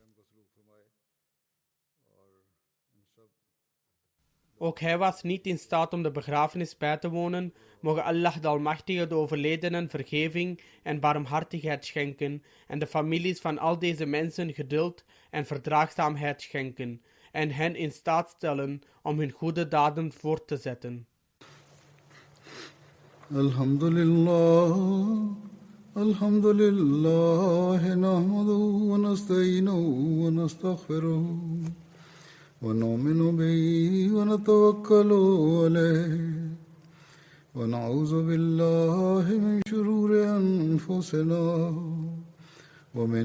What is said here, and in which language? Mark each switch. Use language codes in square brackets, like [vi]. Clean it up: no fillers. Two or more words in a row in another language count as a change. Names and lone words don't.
[nl] Ook hij was niet in staat om de begrafenis bij te wonen. Mogen Allah de Almachtige de overledenen vergeving en barmhartigheid schenken en de families van al deze mensen geduld en verdraagzaamheid schenken en hen in staat stellen om hun goede daden voort te zetten. [ar] الحمد لله نحمده ونستعينه ونستغفره. ونؤمن به ونتوكل عليه ونعوذ بالله من شرور أنفسنا ومن